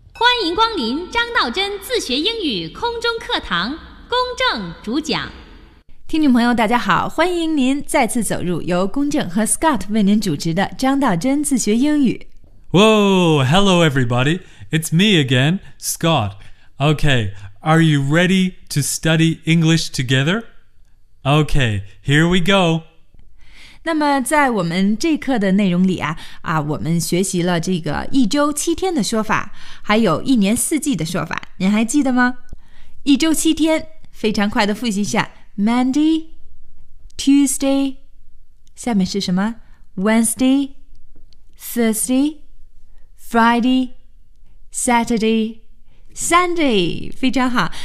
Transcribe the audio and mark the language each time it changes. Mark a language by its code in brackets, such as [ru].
[zh] 欢迎光临张道真自学英语空中课堂，公正主讲。听众朋友大家好，欢迎您再次走入由公正和 Scott 为您主持的张道真自学英语。 [en] Whoa, hello everybody. It's me again, Scott. Okay, are you ready to study English together? Okay, here we go. [zh] 那么在我们这课的内容里啊，我们学习了这个一周七天的说法，还有一年四季的说法，您还记得吗？一周七天，非常快的复习一下。 [en] Monday, Tuesday, [zh] 下面是什么？ [en] Wednesday, Thursday,Friday, Saturday, Sunday, [zh] 非常好。